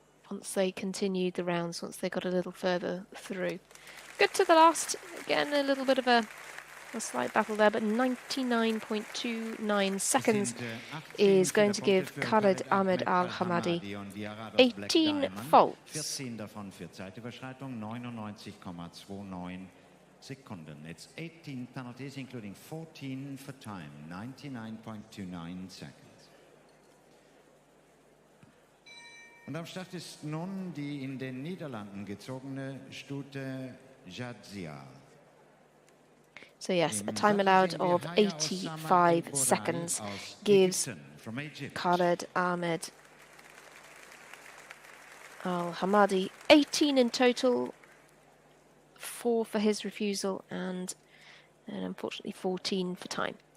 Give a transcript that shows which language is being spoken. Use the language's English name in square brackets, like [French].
[English] Once they continued the rounds, once they got a little further through. Good to the last. Again, a little bit of a slight battle there, but 99.29 seconds is going to give Khaled Al-Hammadi 18 faults. [German] 14 davon für Zeitüberschreitung, 99,29 Sekunden. It's 18 penalties, including 14 for time, 99.29 seconds. Und am Start ist nun die in den Niederlanden gezogene Stute Jadzia. [English] So yes, a time allowed of 85 seconds gives Khaled Al-Hammadi 18 in total, 4 for his refusal and unfortunately 14 for time.